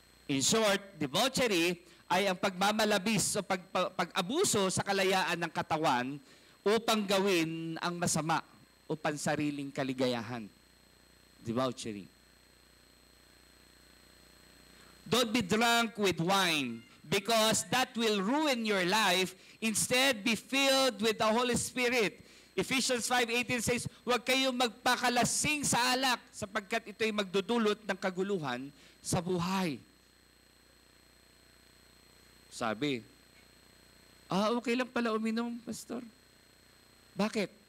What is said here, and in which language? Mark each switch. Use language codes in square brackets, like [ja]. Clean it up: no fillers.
[tl] In short, debauchery ay ang pagmamalabis o pag-abuso sa kalayaan ng katawan upang gawin ang masama o pansariling kaligayahan. [en] Debauchery. Don't be drunk with wine because that will ruin your life. Instead, be filled with the Holy Spirit. [tl] Ephesians 5:18 says, huwag kayong magpakalasing sa alak sapagkat ito'y magdudulot ng kaguluhan sa buhay. Sabi, okay lang pala uminom, Pastor. Bakit?